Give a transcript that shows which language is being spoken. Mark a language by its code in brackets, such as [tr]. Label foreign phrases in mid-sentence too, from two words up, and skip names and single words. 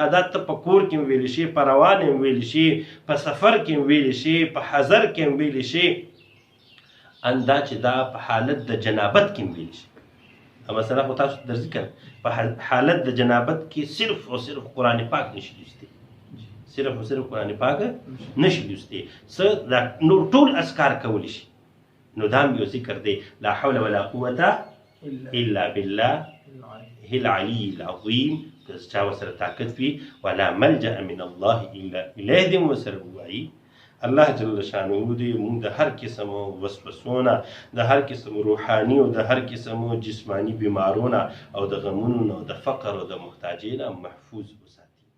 [ps] دا ته په کور کې هم ویلی شي په روان هم ویلی شي په سفر کې هم ویلی شي په حضر کې هم ویلی شي اندا چې دا په حالت د جنابت کې هم ویلی شي. مثلا خو تاسو در ذکر په حالت د جنابت کې صرف او صرف قرآن پاک نشي لوستی. صرف او صرف قرآن پاک نشي لوستی. څه دا نور ټول اذکار کولی شي. نو دا هم یو ذکر دی [ar] لا حول ولا قوة الا بالله العلی العظیم. [ps] که چا ورسره طاقت وي [ar] ولا ملجأ من الله الا الیه [ps] دې مو ورسره ووایي. الله جل شانه دې موږ د هر قسم وسوسونه د هر قسم روحاني او د هر قسم جسمانی بیمارونه او د غمونو او د فقر او د محتاجۍ نه محفوظ وساتي.